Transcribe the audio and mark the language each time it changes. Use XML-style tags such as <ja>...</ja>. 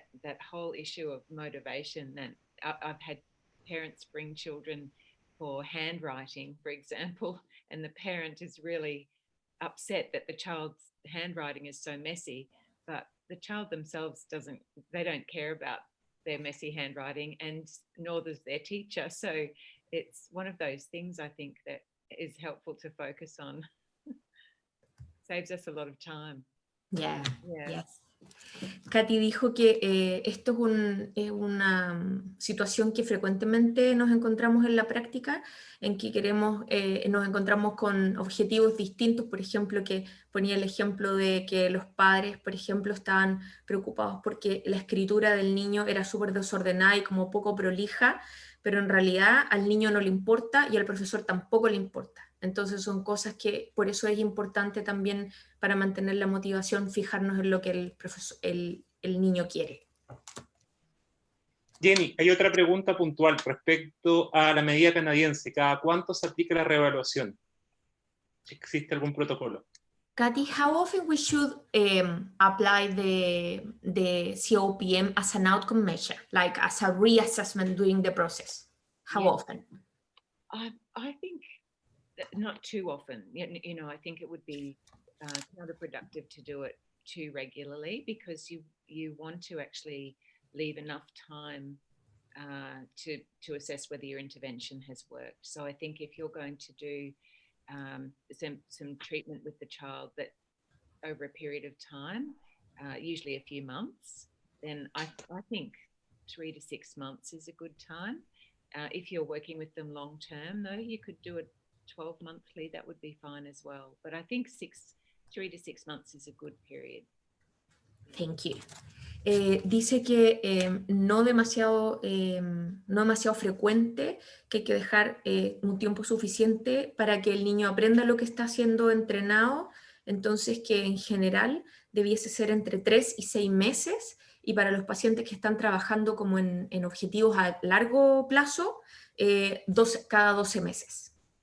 <en>That whole issue of motivation. And I've had parents bring children for handwriting, for example, and the parent is really upset that the child's handwriting is so messy, but the child themselves they don't care about their messy handwriting, and nor does their teacher. So it's one of those things, I think, that is helpful to focus on. Saves us a lot of time. Yeah. Yeah. Yes.</en> <es>Cathy dijo que esto es una situación que frecuentemente nos encontramos en la práctica, en que nos encontramos con objetivos distintos. Por ejemplo, que ponía el ejemplo de que los padres, por ejemplo, estaban preocupados porque la escritura del niño era súper desordenada y como poco prolija, pero en realidad al niño no le importa y al profesor tampoco le importa. Entonces son cosas que por eso es importante también, para mantener la motivación, fijarnos en lo que el niño quiere. Jenny, hay otra pregunta puntual respecto a la medida canadiense. ¿Cada cuánto se aplica la reevaluación? ¿Existe algún protocolo?</es> <en>Cathy, how often we should apply the COPM as an outcome measure, like as a reassessment during the process? How often? I think not too often. You know, I think it would be counterproductive to do it too regularly, because you want to actually leave enough time to assess whether your intervention has worked. So I think if you're going to do some treatment with the child that over a period of time, usually a few months, then I think 3 to 6 months is a good time. If you're working with them long term, though, you could do it 12 monthly. That would be fine as well. But I think 3 to 6 months is a good period. Thank you.</en> <es>dice que no demasiado frecuente, que hay que dejar un tiempo suficiente para que el niño aprenda lo que está siendo entrenado, entonces que en general debiese ser entre 3 y 6 meses, y para los pacientes que están trabajando como en objetivos a largo plazo, cada 12 meses.</es>